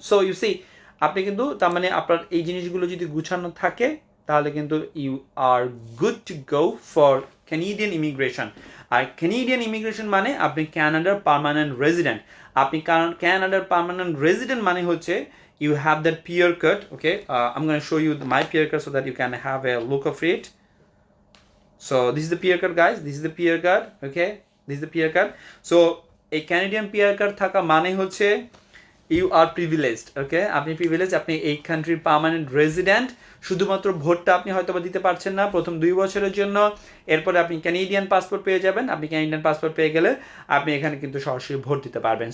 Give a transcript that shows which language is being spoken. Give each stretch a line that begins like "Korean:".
Bangla: So you C, আপনি কিন্তু তার মানে আপনার এই জিনিসগুলো যদি গুছানো থাকে তাহলে কিন্তু
English: You are good to go for Canadian immigration.
Bangla: আর Canadian immigration মানে আপনি কানাডার পার্মানেন্ট রেজিডেন্ট। আপনি কানাডার পার্মানেন্ট রেজিডেন্ট মানে হচ্ছে
English: you have that PR code, okay? I'm going to show you my PR code so that you can have a look of it. So this is the PR card, guys. This is the PR card, okay? This is the PR card.
Bangla: So এই Canadian PR card থাকা মানে হচ্ছে
English: You are privileged, okay?
Bangla: আপনি privilege, আপনি এই কান্ট্রির permanent resident. শুধুমাত্র ভোটটা আপনি হয়তো বা দিতে পারছেন না প্রথম 2 বছরের জন্য, এরপরে আপনি ক্যানাডিয়ান পাসপোর্ট পেয়ে যাবেন। আপনি ক্যানাডিয়ান পাসপোর্ট পেয়ে গেলে আপনি এখানে কিন্তু সরাসরি ভোট দিতে পারবেন।